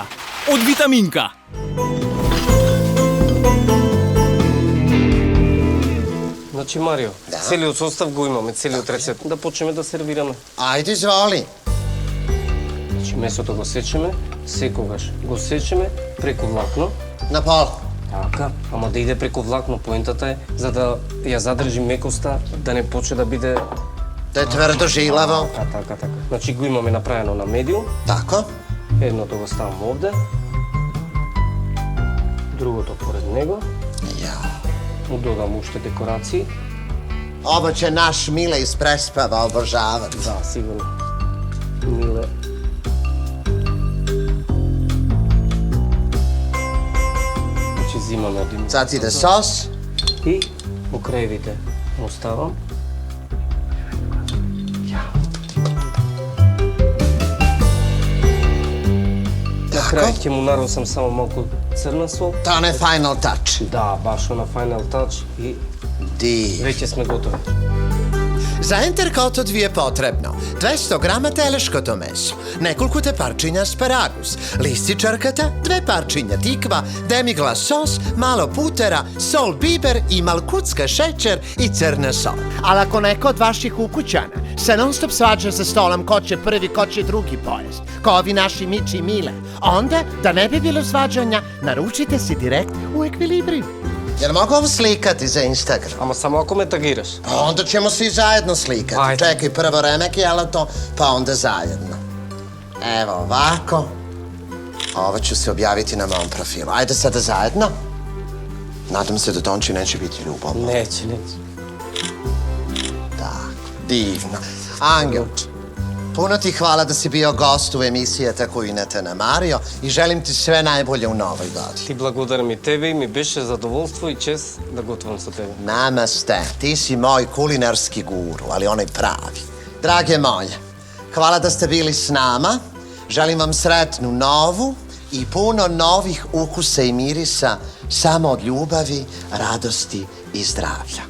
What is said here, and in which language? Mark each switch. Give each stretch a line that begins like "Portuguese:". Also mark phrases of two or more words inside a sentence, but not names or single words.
Macedonian: Од витаминка. Значи Марио, целиот состав го имаме, целиот рецепт. Да почнеме да сервираме.
Croatian: Ajde, izvoli.
Macedonian: Значи месото го сечеме, секогаш го сечеме преку влакно.
Croatian: Na pola.
Macedonian: Така, ама да иде преку влакно, поентата е за да ја задржи мекоста, да не почне да биде
Croatian: Da je tvrdo žilavo.
Macedonian: Така. Значи го имаме направено на медиум.
Croatian: Tako.
Macedonian: Едното го ставам овде. Другото поред него.
Croatian: Ja.
Macedonian: Му додам уште декорации.
Croatian: Ovo će naš Mile iz Prespava obožavati.
Macedonian: Да, сигурно. Миле. Значи взимаме един
Croatian: Sad ide sos.
Macedonian: и по краевите му ставам. На крај ќе му наросам само малку црна сол.
Croatian: To je onaj
English: final touch.
Macedonian: Да, баш на
English: Final Touch
Macedonian: i
Croatian: Div.
Macedonian: веќе сме готови. За ентеркотот ви е потребно 200 грама телешкото месо, неколку парчиња аспарагус, лисичарката, 2 парчиња тиква, демиглас сос, малку путер, сол, бибер и малкучка шеќер и црна сол.
Croatian: Ali ako neko od vaših ukućana se non stop svađa za stolom ko će prvi, ko će drugi pojest, ko ovi naši Miči i Mile, onda, da ne bi bilo svađanja, naručite si direkt u Ekvilibriju. Jel mogu ovo slikati za Instagram?
Macedonian: Ама само ако ме тагираш.
Croatian: A onda ćemo svi zajedno slikati. Ajde. Čekaj, prvo remek jelato, pa onda zajedno. Evo ovako. Ovo ću se objaviti na mom profilu. Ajde sada zajedno. Nadam se da Tonči neće biti ljubomno. Неće. Tako, divno. Angel, puno ti hvala da si bio gost u emisiji Tako i ne te namario i želim ti sve najbolje u novoj godini.
Macedonian: Ти благодарам и тебе и ми беше задоволство и чест да готвам со тебе.
Croatian: Namaste, ti si moj kulinarski guru, ali onaj pravi. Drage moje, hvala da ste bili s nama. Želim vam sretnu novu i puno novih ukusa i mirisa samo od ljubavi, radosti i zdravlja.